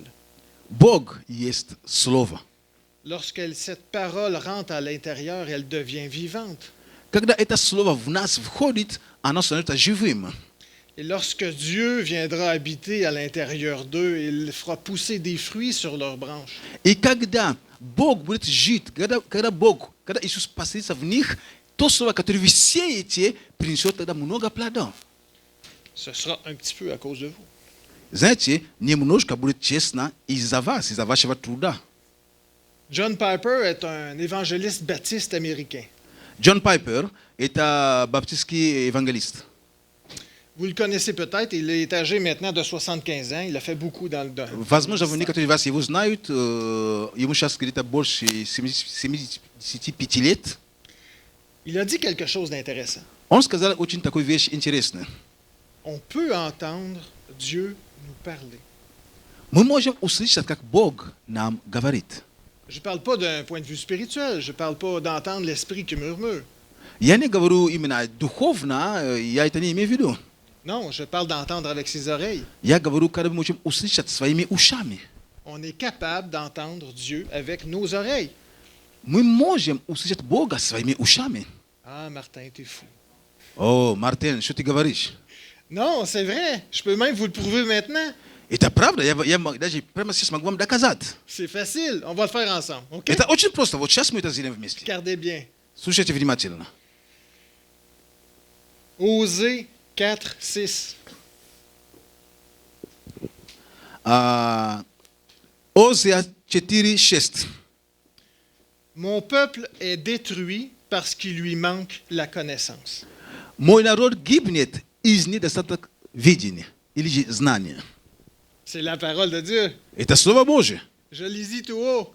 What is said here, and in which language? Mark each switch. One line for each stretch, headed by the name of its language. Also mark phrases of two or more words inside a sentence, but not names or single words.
Russian: Бог есть Слово.
French: Lorsque cette parole rentre à l'intérieur, elle devient vivante.
Russian: Когда это Слово в нас входит, оно становится живым.
French: Et lorsque Dieu viendra habiter à l'intérieur d'eux, il fera pousser des fruits sur leurs branches.
Russian: И когда Бог будет жить, когда Иисус поселится в них, то Слово, которое вы сеете, принесет тогда много плодов.
French: Ce sera un petit peu à cause de vous.
Russian: Знаете, немножко будет честно из-за вас, из-за вашего труда.
French: John Piper est un évangéliste baptiste américain.
Russian: Джон Пайпер – это баптистский евангелист.
French: Vous le connaissez peut-être, il est âgé maintenant de 75 ans, il a fait beaucoup dans le domaine.
Russian: Возможно, некоторые из вас его знают. Ему сейчас где-то больше 75 лет.
French: Il a dit quelque chose d'intéressant.
Russian: Он сказал очень такую вещь интересную.
French: On peut entendre Dieu nous parler.
Russian: Мы можем услышать, как Бог нам говорит.
French: Je ne parle pas d'un point de vue spirituel, je ne parle pas d'entendre l'esprit qui murmure.
Russian: Я не говорю именно духовно, я это не имею в виду.
French: Non, je parle d'entendre avec ses oreilles.
Russian: Я говорю, когда мы можем услышать своими ушами.
French: On est capable d'entendre Dieu avec nos oreilles.
Russian: Мы можем услышать Бога своими ушами.
French: Ah, Martin, t'es fou.
Russian: О, Мартин, что ты говоришь?
French: Non, c'est vrai. Je peux même vous le prouver maintenant.
Russian: Это правда, я даже прямо сейчас могу вам доказать.
French: C'est facile. On va le faire ensemble. OK?
Russian: Это очень просто, вот сейчас мы это сделаем вместе.
French: Regardez bien.
Russian: Слушайте внимательно.
French: Osée 4, 6.
Russian: Осия 4:6.
French: Mon peuple est détruit parce qu'il lui manque la connaissance.
Russian: Мой народ гибнет из недостатка видения или же знания.
French: C'est la parole de Dieu.
Russian: Это Слово Божие.
French: Je l'ai dit tout haut.